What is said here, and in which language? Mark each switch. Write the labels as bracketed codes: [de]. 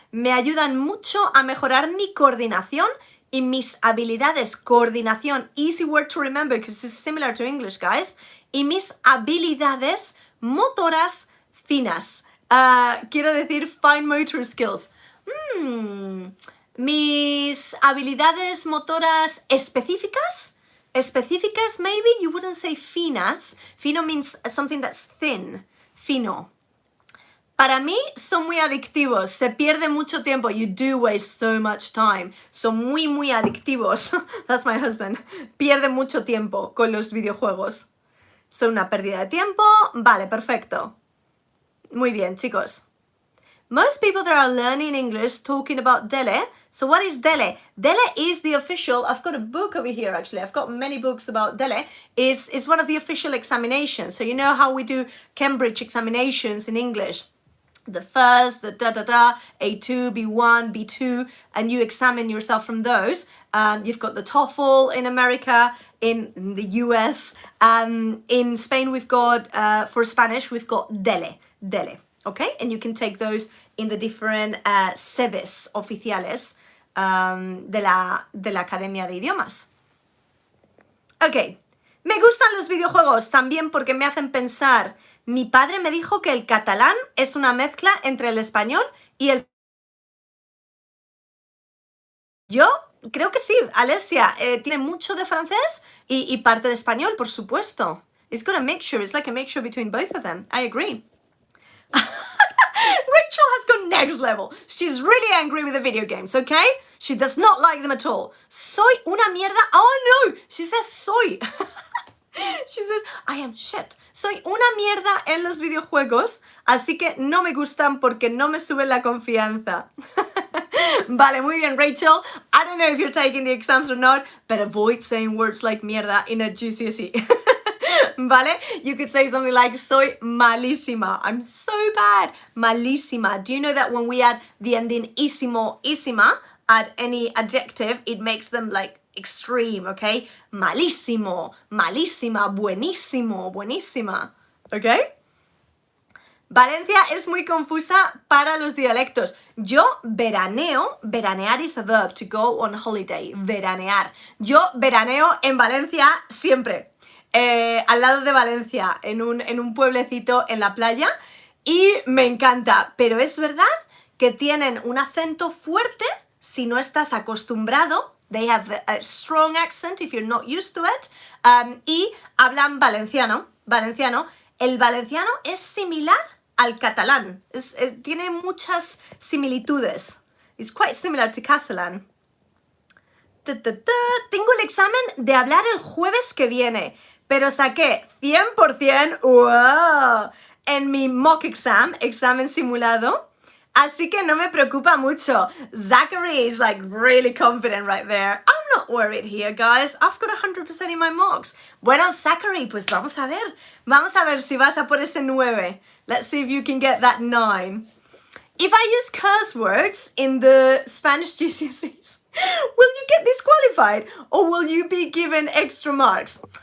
[es] Me ayudan mucho a mejorar mi coordinación y mis habilidades. [en] Coordinación, easy word to remember because it's similar to English, guys. [es] Y mis habilidades motoras finas. Quiero decir [en] fine motor skills. [es] Mis habilidades motoras específicas. [en] Específicas, maybe? You wouldn't say finas. Fino means something that's thin. [es] Fino. Para mí son muy adictivos, se pierde mucho tiempo. [en] You do waste so much time. [es] Son muy, muy adictivos. [en] That's my husband. [es] Pierde mucho tiempo con los videojuegos. Son una pérdida de tiempo. Vale, perfecto. Muy bien, chicos. [en] Most people that are learning English talking about DELE. So what is DELE? DELE is the official, I've got a book over here actually, I've got many books about DELE. Is one of the official examinations. So you know how we do Cambridge examinations in English. The first, the A2, B1, B2, and you examine yourself from those. You've got the TOEFL in America, in the US. In Spain, we've got, for Spanish, we've got DELE, okay? And you can take those in the different [es] sedes oficiales de la Academia de Idiomas. Ok, me gustan los videojuegos también porque me hacen pensar. Mi padre me dijo que el catalán es una mezcla entre el español y el... Yo creo que sí, Alessia, tiene mucho de francés y parte de español, por supuesto. [en] It's got a mixture, it's like a mixture between both of them. I agree. Rachel has gone next level. She's really angry with the video games, okay? She does not like them at all. [es] Soy una mierda. [en] Oh no, she says soy. She says, I am shit. [es] Soy una mierda en los videojuegos, así que no me gustan porque no me suben la confianza. Vale, muy bien, Rachel. [en] I don't know if you're taking the exams or not, but avoid saying words like mierda in a GCSE. Vale? You could say something like, [es] soy malísima. [en] I'm so bad. Malísima. Do you know that when we add the ending ísimo, ísima, at any adjective, it makes them like extreme, okay? [es] Malísimo, malísima, buenísimo, buenísima. [en] ¿ok? [es] Valencia es muy confusa para los dialectos. Yo veraneo, [en] veranear is a verb, to go on holiday, veranear. [es] Yo veraneo en Valencia siempre, al lado de Valencia, en un pueblecito en la playa, y me encanta. Pero es verdad que tienen un acento fuerte si no estás acostumbrado. [en] They have a strong accent if you're not used to it. [es] Y hablan valenciano. El valenciano es similar al catalán. Tiene muchas similitudes. [en] It's quite similar to Catalan. [es] Tengo el examen de hablar el jueves que viene, pero saqué 100% ¡wow! En mi mock examen simulado. Así que no me preocupa mucho. [en] Zachary is like really confident right there. I'm not worried here, guys. I've got 100% in my mocks. [es] Bueno, Zachary, pues vamos a ver. Vamos a ver si vas a por ese 9. [en] Let's see if you can get that 9. If I use curse words in the Spanish GCSEs, will you get disqualified or will you be given extra marks?